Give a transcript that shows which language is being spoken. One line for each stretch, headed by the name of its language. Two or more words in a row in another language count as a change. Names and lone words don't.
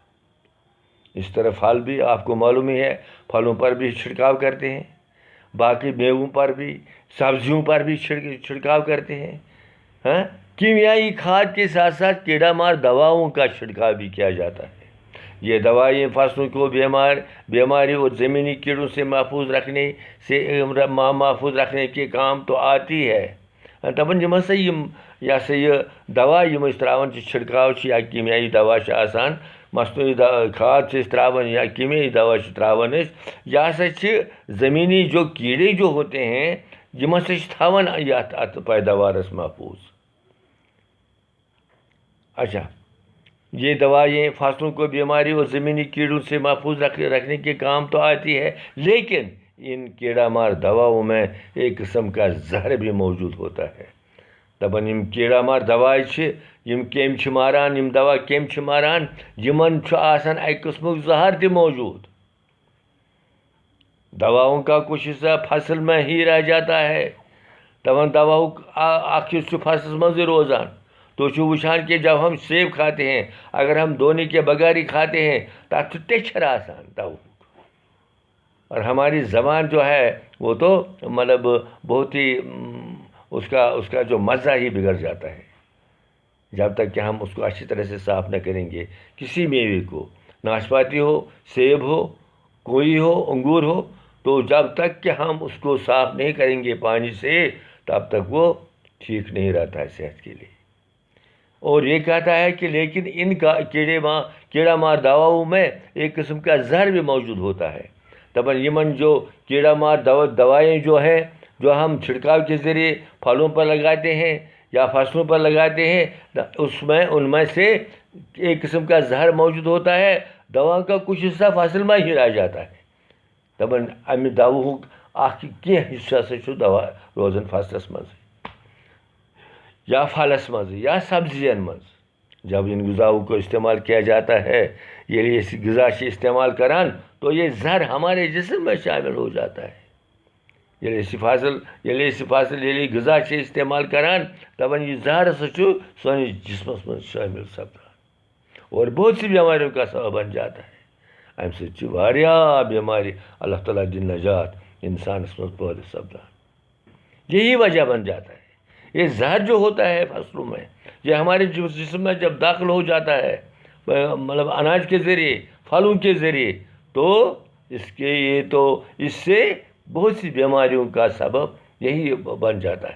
Urdu: اس طرح پھل بھی آپ کو معلوم ہی ہے، پھلوں پر بھی چھڑکاؤ کرتے ہیں، باقی میووں پر بھی، سبزیوں پر بھی چھڑکاؤ کرتے ہیں۔ کیمیائی کھاد کے ساتھ ساتھ کیڑا مار دواؤں کا چھڑکاؤ بھی کیا جاتا ہے۔ یہ دوائیں فصلوں کو بیماری اور زمینی کیڑوں سے محفوظ رکھنے کے کام تو آتی ہے،
Kashmiri: دپان یِم ہسا یِم یہِ ہسا یہِ دوا یِم أسۍ ترٛاوان چھِ چھِڑکاو چھِ یا کیٖمیایی دوا چھِ آسان مصنوعی کھاد چھِ أسۍ ترٛاوان یا کیٖمیایی دوا چھِ ترٛاوان أسۍ یہِ ہسا چھِ زٔمیٖنی
Urdu: جو کیڑے جو ہوتے ہیں
Kashmiri: یِم ہسا چھِ تھاوان یَتھ اَتھ پیداوارس محفوٗظ.
Urdu: اچھا یہ دوائیں فصلوں کو بیماری اور زمینی کیڑوں سے محفوظ رکھنے کے کام تو آتی ہے، لیکن ان کیڑا مار دواؤں میں ایک قسم کا زہر بھی موجود ہوتا ہے.
Kashmiri: دپان یم
Urdu: کیڑا مار دوائیں
Kashmiri: چھِ یم کیٚمۍ چھِ ماران یم دوا کیٚمۍ چھِ ماران یمن چھُ آسان اکہِ قٕسمُک زہر تہِ موجود.
Urdu: دواؤں کا کچھ حصہ فصل میں ہی رہ جاتا ہے.
Kashmiri: دپان دواؤں اکھ حصہ چھُ فصلس منٛزٕے روزان. تو چھو وچھان
Urdu: کہ جب ہم سیب کھاتے ہیں اگر ہم دھونے کے بغیر ہی کھاتے ہیں تب تو ٹیچر
Kashmiri: آسان دوا.
Urdu: اور ہماری زبان جو ہے وہ تو مطلب بہت ہی اس کا جو مزہ ہی بگڑ جاتا ہے جب تک کہ ہم اس کو اچھی طرح سے صاف نہ کریں گے. کسی میوے کو ناشپاتی ہو سیب ہو کوئی ہو انگور ہو تو جب تک کہ ہم اس کو صاف نہیں کریں گے پانی سے تب تک وہ ٹھیک نہیں رہتا ہے صحت کے لیے. اور یہ کہتا ہے کہ لیکن ان کا کیڑا مار دواؤں میں ایک قسم کا زہر بھی موجود ہوتا ہے.
Kashmiri: دپان یمن
Urdu: جو کیڑا مار دوائیں جو ہیں جو ہم چھڑکاؤ کے ذریعے پھلوں پر لگاتے ہیں یا فصلوں پر لگاتے ہیں ان میں سے ایک قسم کا زہر موجود ہوتا ہے. دوا کا کچھ حصہ فصل میں ہی رہ جاتا ہے.
Kashmiri: دپان امہ دواہُک اکھ کینٛہہ حصہ ہسا چھُ دوا روزان فصلس منٛز یا پھلس مز یا سبزین مز.
Urdu: جب ان غذاؤں کو استعمال کیا جاتا ہے
Kashmiri: یہ غذا سے استعمال کران
Urdu: تو یہ زہر ہمارے جسم میں شامل ہو جاتا ہے.
Kashmiri: ییٚلہِ غذا سے استعمال کران دپان یہ زہر ہسا چھُ سٲنِس جسمس منٛز شٲمِل سپدان
Urdu: اور بہت سی بیماریوں کا سبب بن جاتا ہے.
Kashmiri: امہِ سۭتۍ چھِ واریاہ بیمارِ اللہ تعالیٰ دِن نجات انسانس منٛز پٲدٕ سپدان.
Urdu: یہی وجہ بن جاتا ہے. یہ زہر جو ہوتا ہے فصلوں میں یہ ہمارے جسم میں جب داخل ہو جاتا ہے مطلب اناج کے ذریعے پھلوں کے ذریعے تو اس سے بہت سی بیماریوں کا سبب یہی بن جاتا ہے.